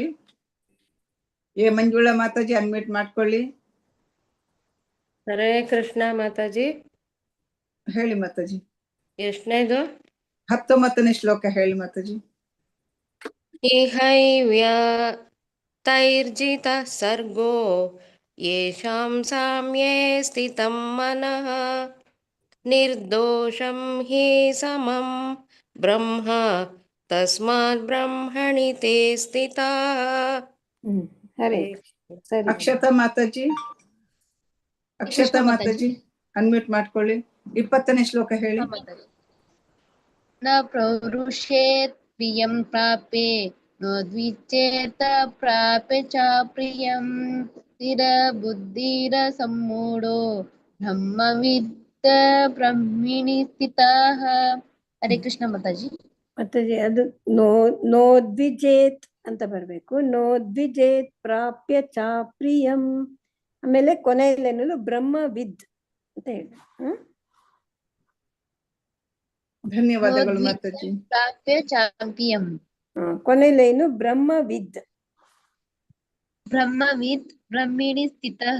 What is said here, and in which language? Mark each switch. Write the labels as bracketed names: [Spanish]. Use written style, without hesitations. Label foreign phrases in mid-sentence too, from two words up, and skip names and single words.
[Kannada] ಎ ಮಂಜುಳಾ ಮಾತಾಜಿ ಅನ್ಮ್ಯೂಟ್ ಮಾಡ್ಕೊಳ್ಳಿ. ಹರೇ ಕೃಷ್ಣ ಮಾತಾಜಿ. ಹೇಳಿ ಮಾತಾಜಿ. ಎಷ್ಟನೇದು? 19ನೇ ಶ್ಲೋಕ ಹೇಳಿ ಮಾತಾಜಿ. [Sanskrit] ಇಹೈವ್ಯತೈರ್ಜಿತ ಸರ್ಗೋ ಯೇಷಾಂ ಸಾಮ್ಯೇ ಸ್ಥಿತಂ ಮನಃ ನಿರ್ದೋಷಂ ಹಿ ಸಮಂ ಬ್ರಹ್ಮ ತಸ್ಮಾತ್ ಬ್ರಹ್ಮಣಿ ತೇ ಸ್ಥಿತಾಃ. [Kannada] ಅಕ್ಷತಾ ಮಾತಾಜಿ, ಅಕ್ಷತಾ ಮಾತಾಜಿ ಅನ್ಮ್ಯೂಟ್ ಮಾಡ್ಕೊಳ್ಳಿ. 20ನೇ ಶ್ಲೋಕ ಹೇಳಿ. [Sanskrit] ನ ಪ್ರವೃಷೇತ್ ಪ್ರಿಯಂ ಪ್ರಾಪೇ ನೋದ್ವಿಚೇತ ಪ್ರಾಪೆ ಚ ಪ್ರಿಯಂ ಸ್ಥಿರ ಬುದ್ಧಿರ ಸಮ್ಮೂಢೋ ಬ್ರಹ್ಮವಿದ್ ಬ್ರಹ್ಮಿಣಿ ಸ್ಥಿತಃ. [Kannada] ಹರೇ ಕೃಷ್ಣ ಮಾತಾಜಿ. ಮಾತಾಜಿ ಅದು ನೋದ್ವಿಜೇತ್ ಅಂತ ಬರ್ಬೇಕು. [Sanskrit] ನೋದ್ವಿಜೇತ್ ಪ್ರಾಪ್ಯ ಚ ಪ್ರಿಯಂ. [Kannada] ಆಮೇಲೆ ಕೊನೆಯಲ್ಲೇನೂ ಬ್ರಹ್ಮವಿದ್ ಅಂತ ಹೇಳಿ. ಧನ್ಯವಾದಗಳು ಮಾತಾಜಿ. [Sanskrit] ಪ್ರಾಪ್ಯ ಚಾಂಪಿಯಂ. [Kannada] ಕೊನೆಯಲ್ಲೇನು ಬ್ರಹ್ಮವಿದ್. [Sanskrit] ಬ್ರಹ್ಮವಿದ್ ಬ್ರಹ್ಮಿಣಿ ಸ್ಥಿತಃ.